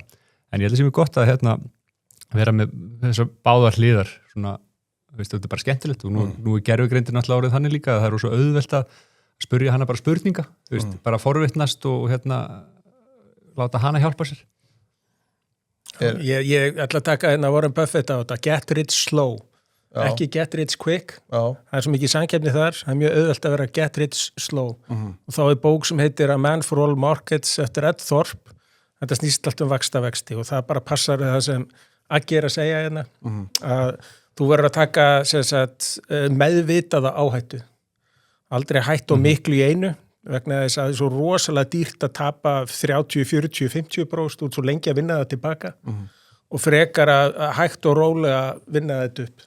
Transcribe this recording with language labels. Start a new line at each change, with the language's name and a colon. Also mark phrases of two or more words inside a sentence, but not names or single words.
Icelandic: En ég held að sem er gott að hérna vera með þessar báðar hliðar svona, veistu, þetta er bara skemmtilegt og nú er gervigreindin alltaf árið þannig líka að það er svo auðvelt að spyrja hana bara spurninga, þú veist, bara forvitnast og hérna láta hana hjálpa sér. Ég ætla að taka hérna Warren Buffett á þetta,
English: get rich slow, ekki get rich quick.
Icelandic: Það er svo mikið samkeppni þar, það er mjög auðvelt að vera
English: get rich slow
Icelandic: og þá er bók sem heitir A Man for All Markets eftir Ed Thorpe, þetta snýst allt vaxtavexti og það bara passar við það sem Aggi er að segja hérna, að þú verður að taka meðvitaða áhættu. Aldrei hætt og miklu í einu, vegna þess að það er svo rosalega dýrt að tapa 30, 40, 50% út svo lengi að vinna það tilbaka og frekar að hætt og rólega vinna þetta upp.